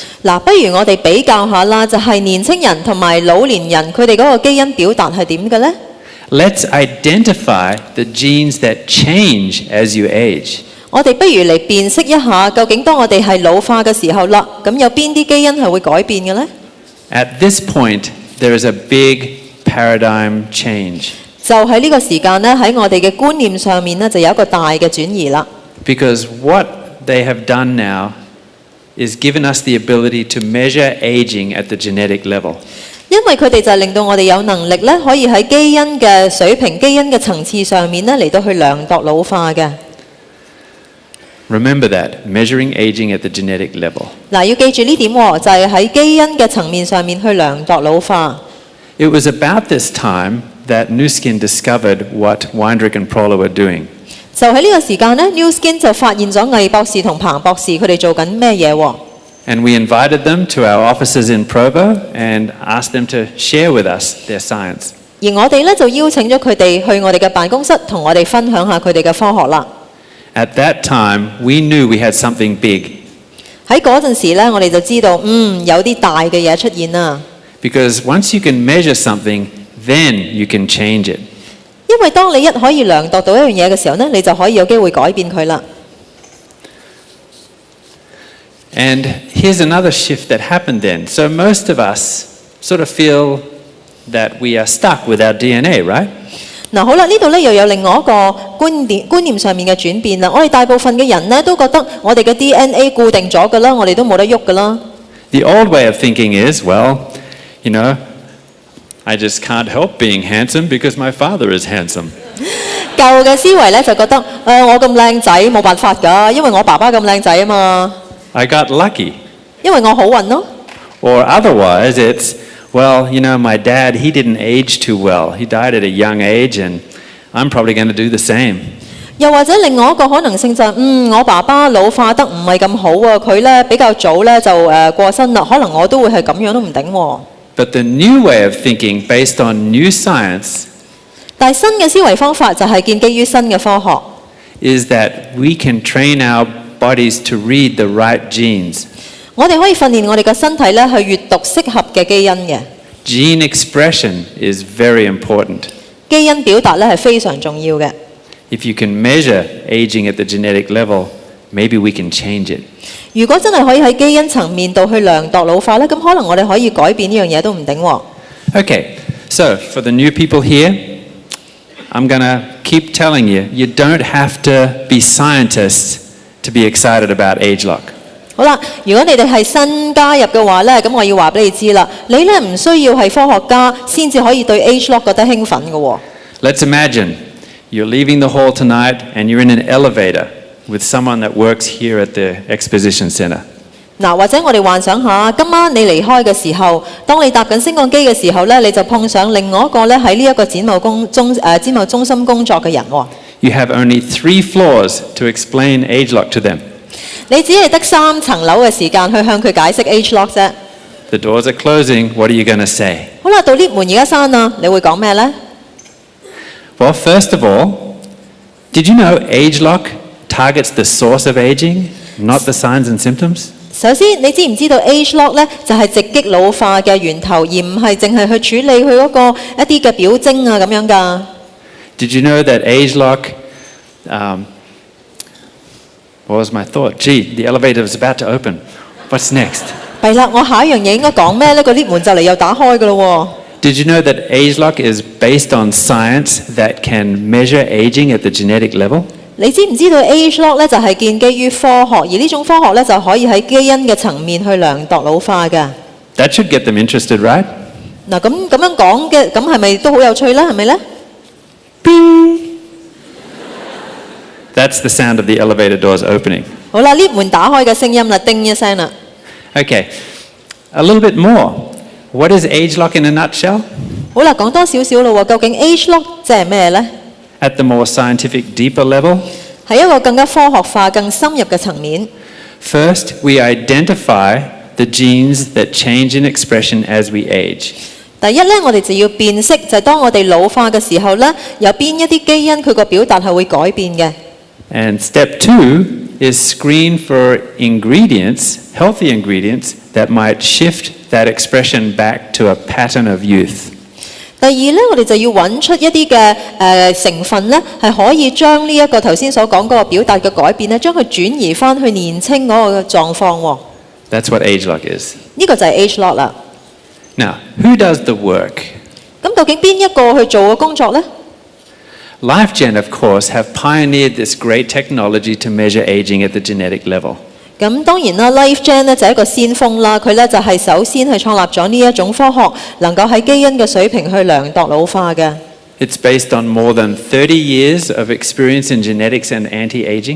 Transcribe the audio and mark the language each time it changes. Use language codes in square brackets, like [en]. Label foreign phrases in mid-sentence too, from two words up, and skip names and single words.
[yue] 嗱，不如我哋比較下啦，就係年青人同埋老年人佢哋嗰個基因表達係點嘅呢？ [en] Let's identify the genes that change as you age. [yue] 我哋不如嚟辨識一下，究竟當我哋係老化嘅時候啦，咁有邊啲基因係會改變嘅呢？ [en] At this point, there is a big paradigm change. [yue] 就喺呢個時間呢，喺我哋嘅觀念上面呢，就有一個大嘅轉移啦。 [en] Because what they have done now is given us the ability to measure aging at the genetic level. [yue] 因為佢哋就係令到我哋有能力咧，可以喺基因嘅水平、基因嘅層次上面咧嚟到去量度老化嘅。 [en] Remember that, measuring aging at the genetic level. [yue] 嗱，要記住呢點喎，就係喺基因嘅層面上面去量度老化。 [en] It was about this time that Nuskin discovered what Weinrich and Proller were doing. [yue] 就喺呢個時間呢 Nuskin 就發現咗魏博士同彭博士佢哋做緊咩嘢喎？ [en] And we invited them to our offices in Provo and asked them to share with us their science. [yue] 而我哋咧就邀請咗佢哋去我哋嘅辦公室，同我哋分享下佢哋嘅科學啦。 [en] At that time, we knew we had something big. [yue] 喺嗰陣時咧，我哋就知道，有啲大嘅嘢出現啦。 [en] Because once you can measure something, then you can change it. [yue] 因為當你一可以量度到一樣嘢嘅時候呢，你就可以有機會改變佢啦。 [en] And here's another shift that happened then. So most of us sort of feel that we are stuck with our DNA, right? [yue] 嗱，好啦，呢度咧又有另外一個觀念上面嘅轉變啦。我哋大部分嘅人呢都覺得我哋嘅 DNA 固定咗㗎啦，我哋都冇得喐㗎啦。 [en] The old way of thinking is, well, you know, I just can't help being handsome because my father is handsome. [yue] 舊嘅思維咧就覺得，我咁靚仔冇辦法㗎，因為我爸爸咁靚仔啊嘛。 [en] I got lucky. [yue] 因為我好運咯。 [en] Or otherwise, it's, well, you know, my dad, he didn't age too well. He died at a young age, and I'm probably going to do the same. [yue] 又或者另外一個可能性就係，我爸爸老化得唔係咁好啊，佢咧比較早咧就過身啦，可能我都會係咁樣都唔定喎。 [en] But the new way of thinking, based on new science, [yue] 但係新嘅思維方法就係建基於新嘅科學， [en] is that we can train our bodies to read the right genes. [yue] 我哋可以訓練我哋嘅身體咧去閱讀適合嘅基因嘅。 [en] Gene expression is very important. [yue] 基因表達咧係非常重要嘅。 [en] If you can measure aging at the genetic level, maybe we can change it. [yue] 如果真係可以喺基因層面度去量度老化咧，咁可能我哋可以改變呢樣嘢都唔定喎。 [en] Okay, so for the new people here, I'm going to keep telling you, you don't have to be scientists to be excited about age lock. [yue] 好啦，如果你哋係新加入嘅話呢，咁我要話俾你知啦，你呢唔需要係科學家先至可以對 age lock 覺得興奮嘅喎。 [en] Let's imagine you're leaving the hall tonight and you're in an elevator with someone that works here at the exposition center. [yue] 嗱，或者我哋幻想下，今晚你離開嘅時候，當你搭緊升降機嘅時候呢，你就碰上另外一個呢喺呢一個展貿中心工作嘅人喎。 [en] You have only 3 floors to explain age lock to them. [yue] 你只係得3層樓嘅時間去向佢解釋 age lock 啫。 [en] The doors are closing. What are you going to say? [yue] 好啦，到 lift 門而家閂啦，你會講咩呢？ [en] Well, first of all, did you know age lock targets the source of aging, not the signs and symptoms? [yue] 首先，你知唔知道 age lock 呢就係直擊老化嘅源頭，而唔係淨係去處理佢嗰個一啲嘅表徵啊咁樣㗎。 [en] Did you know that age lock, what was my thought? Gee, the elevator is about to open. What's next? [yue] 弊啦，我下一樣嘢應該講咩呢？個 lift 門就嚟又打開㗎咯喎。 [en] Did you know that age lock is based on science that can measure aging at the genetic level? [yue] 你知唔知道 age lock 呢就係建基於科學，而呢種科學呢就可以喺基因嘅層面去量度老化㗎。 [en] That should get them interested, right? [yue] 嗱，咁樣講嘅，咁係咪都好有趣呢？係咪呢？ [en] That's the sound of the elevator doors opening. [yue] 好啦，lift門打開嘅聲音啦，叮一聲啦。 [en] Okay, a little bit more. What is age lock in a nutshell? [yue] 好啦，講多少少咯喎，究竟 age lock 即係咩呢？ [en] At the more scientific, deeper level, [yue] 係一個更加科學化、更深入嘅層面。 [en] first we identify the genes that change in expression as we age. [yue] 第一呢，我哋就要辨識，就係當我哋老化嘅時候呢，有邊一啲基因佢個表達係會改變嘅。 [en] And step 2 is screen for ingredients, healthy ingredients, that might shift that expression back to a pattern of youth. [yue] 第二呢，我哋就要揾出一啲嘅成分呢，係可以將呢一個頭先所講嗰個表達嘅改變呢，將佢轉移翻去年青嗰個狀況喎。 [en] That's what age lock is. [yue] 呢個就係 age lock 啦。 [en] Now, who does the work? [yue] 咁究竟邊一個去做嘅工作呢？ [en] LifeGen, of course, have pioneered this great technology to measure aging at the genetic level. [yue] 咁當然啦 ，LifeGen 呢就係一個先鋒啦，佢呢就係首先係創立咗呢一種科學，能夠喺基因嘅水平去量度老化嘅。 [en] It's based on more than 30 years of experience in genetics and anti-aging.